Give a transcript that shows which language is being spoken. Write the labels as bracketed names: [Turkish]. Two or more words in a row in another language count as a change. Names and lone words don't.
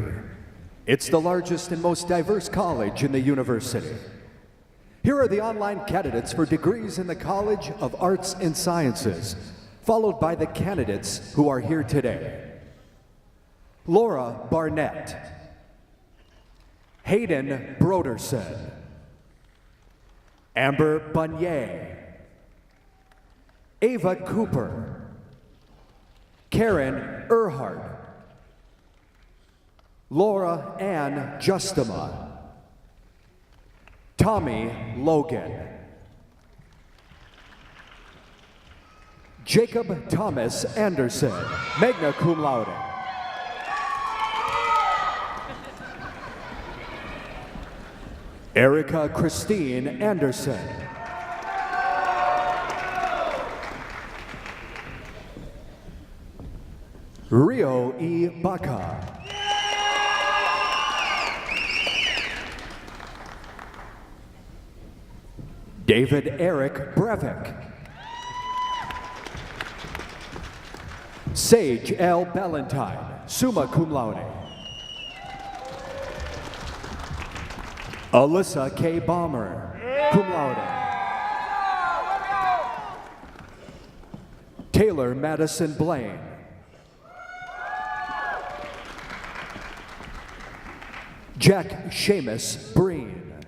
[English] It's the largest and most diverse college in the university. Here are the online candidates for degrees in the College of Arts and Sciences, followed by the candidates who are here today. Laura Barnett, Hayden Broderson, Amber Bunier, Ava Cooper, Karen Erhard, Laura Ann Justema, Tommy Logan, Jacob Thomas Anderson, [Latin] magna cum laude. [English] Erica Christine Anderson. Rio E. Baca. David Eric Brevik. Sage L. [Latin] Ballantyne, summa cum laude. [English] Alyssa K. [Latin] Balmer, cum laude. [English] Taylor Madison Blaine. Jack Seamus Breen.